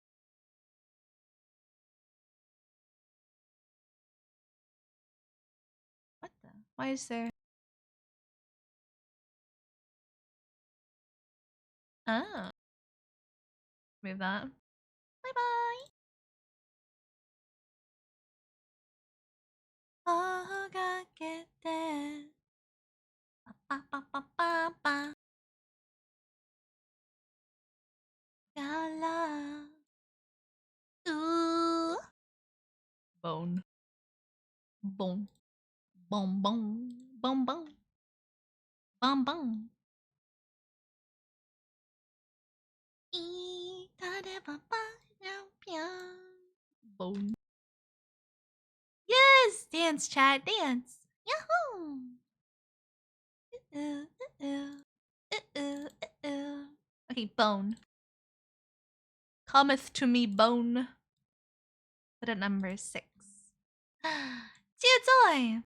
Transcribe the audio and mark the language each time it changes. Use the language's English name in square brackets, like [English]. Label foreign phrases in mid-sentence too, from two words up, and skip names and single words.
[English] What the? Why is there? Oh. Move that. Bye bye. Oh, God, get there. Ba, ba, ba, ba, ba. Gala. Ooh. Bone. Bone. Bone, bone. Bone, bone. Bone, bone. Bone. Yes! Dance, chat, dance! Yahoo! Okay, bone. Cometh to me bone. Put at number 6. Toy!